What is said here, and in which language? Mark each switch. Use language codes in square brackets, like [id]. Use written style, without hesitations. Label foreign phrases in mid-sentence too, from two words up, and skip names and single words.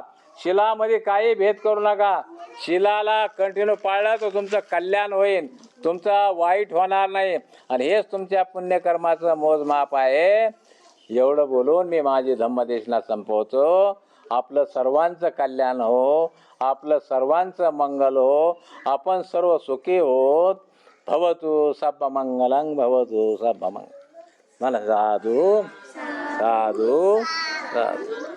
[mr] शिलामध्ये काही भेद करू नका. शिलाला कंटिन्यू पाळला तर तुमचं कल्याण होईल, तुमचं वाईट होणार नाही. आणि हेच तुमच्या पुण्यकर्माचं मोजमाप आहे. एवढं बोलून मी माझी धम्मदेशना संपवतो. आपलं सर्वांचं कल्याण हो, आपलं सर्वांचं मंगल हो, आपण सर्व सुखी होत. [pi] भवतु सब मंगलं भवतु सब मंगल. [mr] मला साधू साधू साधू.